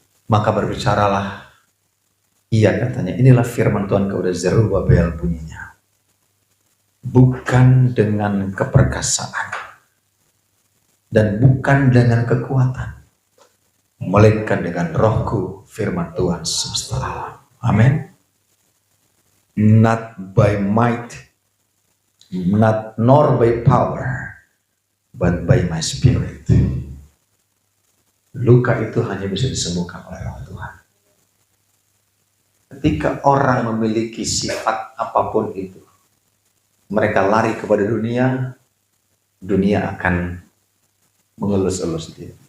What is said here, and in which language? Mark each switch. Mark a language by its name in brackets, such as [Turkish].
[Indonesian] Maka berbicaralah ia, katanya, inilah firman Tuhan kepada Zerubabel bunyinya. Bukan dengan keperkasaan dan bukan dengan kekuatan, melainkan dengan rohku, firman Tuhan semesta alam. Amin. [English] Not by might, nor by power, but by my spirit. [Indonesian] Luka itu hanya bisa disembuhkan oleh roh Tuhan. Ketika orang memiliki sifat apapun itu, mereka lari kepada dunia, dunia akan mengelus-elus dia.